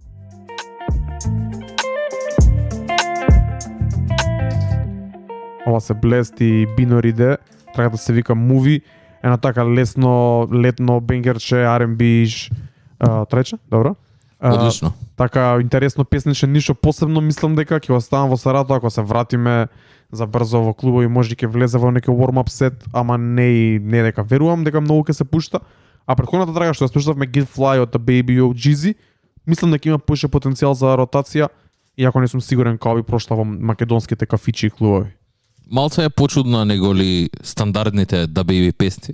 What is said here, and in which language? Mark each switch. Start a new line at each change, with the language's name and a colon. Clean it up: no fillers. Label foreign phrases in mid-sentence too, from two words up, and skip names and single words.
Macedonian: Ова се Blessed и Binary, трагата се вика Movie. Една така летно бенгерче, R&B, трече, добро? Одлично. Така интересно песниче, ништо посебно, мислам дека ќе оставам во Саратов, ако се вратиме за брзо во клубови, може ќе влезе во некој warm-up сет, ама не дека верувам дека многу ќе се пушта. А претходната трага што ја слушавме Get Fly од The Baby и OGZ, мислам дека има поише потенцијал за ротација, иако не сум сигурен како би прошла во македонските кафичи и клубови. Малце е почудна неголи стандардните The Baby песни.